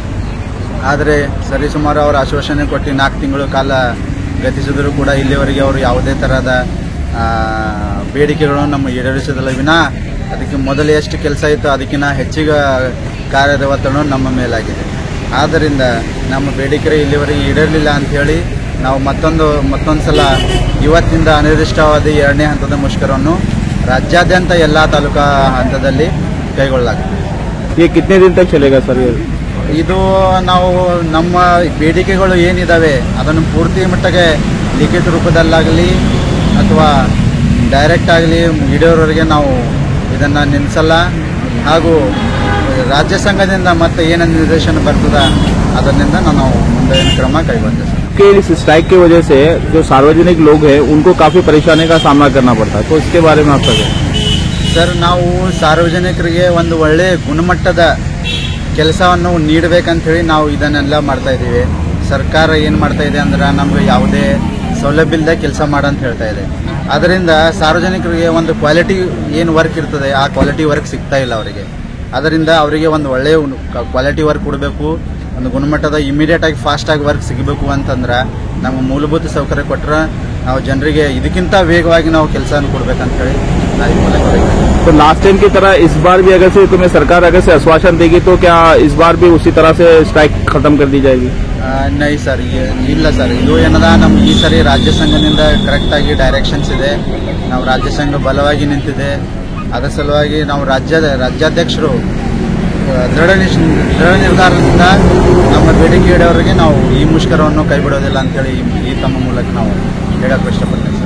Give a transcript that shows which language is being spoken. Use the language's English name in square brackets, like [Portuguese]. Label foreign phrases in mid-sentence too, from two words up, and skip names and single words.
[Kannada] ಆದರೆ ಸರಿಸುಮಾರು ಅವರು ಆಶ್ವಾಸನೆ ಕೊಟ್ಟು 4 ತಿಂಗಳು ಕಾಲ ಗತಿಸಿದರೂ ಕೂಡ ಇಲ್ಲಿವರೆಗೆ ಅವರು ಯಾವುದೇ ಥರದ ಬೇಡಿಕೆಗಳನ್ನು ನಮ್ಮ ಈಡೇರಿಸೋದಿಲ್ಲ ವಿನಾ ಅದಕ್ಕೆ ಮೊದಲು ಎಷ್ಟು ಕೆಲಸ ಇತ್ತು ಅದಕ್ಕಿಂತ ಹೆಚ್ಚಿಗೆ ಕಾರ್ಯದ ಒತ್ತಡ ನಮ್ಮ ಮೇಲಾಗಿದೆ। ಆದ್ದರಿಂದ ನಮ್ಮ ಬೇಡಿಕೆ ಇಲ್ಲಿವರೆಗೆ ಈಡೇರಲಿಲ್ಲ ಅಂಥೇಳಿ ನಾವು ಮತ್ತೊಂದು ಸಲ ಇವತ್ತಿಂದ ಅನಿರ್ದಿಷ್ಟವಾದ 2ನೇ ಹಂತದ ಮುಷ್ಕರವನ್ನು ರಾಜ್ಯಾದ್ಯಂತ ಎಲ್ಲ ತಾಲೂಕಾ ಹಂತದಲ್ಲಿ ಕೈಗೊಳ್ಳಲಾಗಿದೆ। [Hindi] ये कितने दिन तक चलेगा सर? [Kannada] ಇದು ನಾವು ನಮ್ಮ ಬೇಡಿಕೆಗಳು ಏನಿದ್ದಾವೆ ಅದನ್ನು ಪೂರ್ತಿ ಮಟ್ಟಿಗೆ ಲಿಖಿತ ರೂಪದಲ್ಲಾಗಲಿ ಅಥವಾ ಡೈರೆಕ್ಟ್ ಆಗಲಿ ಈಡೇರೋವರೆಗೆ ನಾವು ಇದನ್ನು ನಿಲ್ಲಿಸಲ್ಲ ಹಾಗೂ ರಾಜ್ಯ ಸಂಘದಿಂದ ಮತ್ತೆ ಏನು ನಿರ್ದೇಶನ ಬರ್ತದೆ ಅದರಿಂದ ನಾವು ಮುಂದೆ ಕ್ರಮ ಕೈಗೊಳ್ತೇವೆ। [Hindi] इस स्ट्राइक की वजह से जो सार्वजनिक लोग हैं उनको काफी परेशानी का सामना करना पड़ता है, तो इसके बारे में आप क्या? [Kannada] ಸರ್, ನಾವು ಸಾರ್ವಜನಿಕರಿಗೆ ಒಂದು ಒಳ್ಳೆಯ ಗುಣಮಟ್ಟದ ಕೆಲಸವನ್ನು ನೀಡಬೇಕಂತೇಳಿ ನಾವು ಇದನ್ನೆಲ್ಲ ಮಾಡ್ತಾ ಇದ್ದೀವಿ। ಸರ್ಕಾರ ಏನು ಮಾಡ್ತಾ ಇದೆ ಅಂದ್ರೆ ನಮಗೆ ಯಾವುದೇ ಸೌಲಭ್ಯ ಇಲ್ಲದೆ ಕೆಲಸ ಮಾಡಂತ ಹೇಳ್ತಾ ಇದೆ। ಅದರಿಂದ ಸಾರ್ವಜನಿಕರಿಗೆ ಒಂದು ಕ್ವಾಲಿಟಿ ಏನು ವರ್ಕ್ ಇರ್ತದೆ ಆ [English] quality work [Kannada] ಸಿಗ್ತಾ ಇಲ್ಲ ಅವರಿಗೆ। ಅದರಿಂದ ಅವರಿಗೆ ಒಂದು ಒಳ್ಳೆಯ [English] quality work [Kannada] ಕೊಡಬೇಕು, ಒಂದು ಗುಣಮಟ್ಟದ ಇಮಿಡಿಯೇಟ್ ಆಗಿ ಫಾಸ್ಟ್ ಆಗಿ ವರ್ಕ್ ಸಿಗಬೇಕು ಅಂತಂದ್ರೆ ನಮ್ಮ ಮೂಲಭೂತ ಸೌಕರ್ಯ ಕೊಟ್ಟರೆ ನಾವು ಜನರಿಗೆ ಇದಕ್ಕಿಂತ ವೇಗವಾಗಿ ನಾವು ಕೆಲಸ ಕೊಡಬೇಕಂತ ಹೇಳಿ [Hindi] तो [English] last time [Hindi] की तरह इस बार भी अगर से तुम्हें सरकार अगर से आश्वासन देगी तो क्या इस बार भी उसी तरह से स्ट्राइक खत्म कर दी जाएगी? नहीं सर, [Kannada] ಇಲ್ಲ ಸರ್, ಇದು ಏನದ ನಮ್ಗೆ ಈ ಸರಿ ರಾಜ್ಯ ಸಂಘದಿಂದ ಕರೆಕ್ಟಾಗಿ ಡೈರೆಕ್ಷನ್ಸ್ ಇದೆ, ನಾವು ರಾಜ್ಯ ಸಂಘ ಬಲವಾಗಿ ನಿಂತಿದೆ। ಅದರ ಸಲುವಾಗಿ ನಾವು ರಾಜ್ಯಾಧ್ಯಕ್ಷರು ದೃಢ ನಿರ್ಧಾರದಿಂದ ನಮ್ಮ ಬೇಡಿಕೆ ಈಡೇರೋವರೆಗೆ ನಾವು ಈ ಮುಷ್ಕರವನ್ನು ಕೈಬಿಡೋದಿಲ್ಲ ಅಂತೇಳಿ ಈ ತಮ್ಮ ಮೂಲಕ ನಾವು ಹೇಳಕ್ಕೆ ಇಷ್ಟಪಡ್ತೇವೆ।